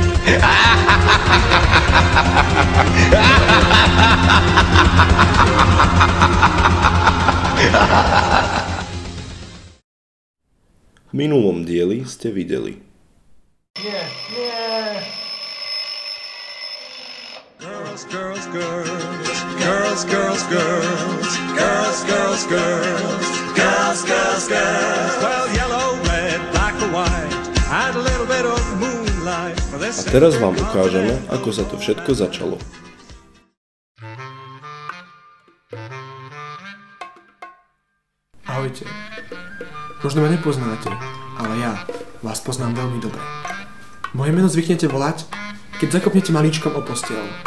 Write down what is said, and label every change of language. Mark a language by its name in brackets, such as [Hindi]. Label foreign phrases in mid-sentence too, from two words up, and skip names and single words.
[Slovak] V minulom dieli ste videli. Nie. [English] Girls, girls, girls, girls, girls, girls, girls, girls, girls, girls, girls, girls. Well, yellow, red, black or white, and a little bit of moonlight. [Slovak] A teraz vám ukážeme, ako sa to všetko začalo. Ahojte. Možno ma nepoznáte, ale ja vás poznám veľmi dobre. Moje meno zvyknete volať, keď zakopnete malíčkom o posteľ.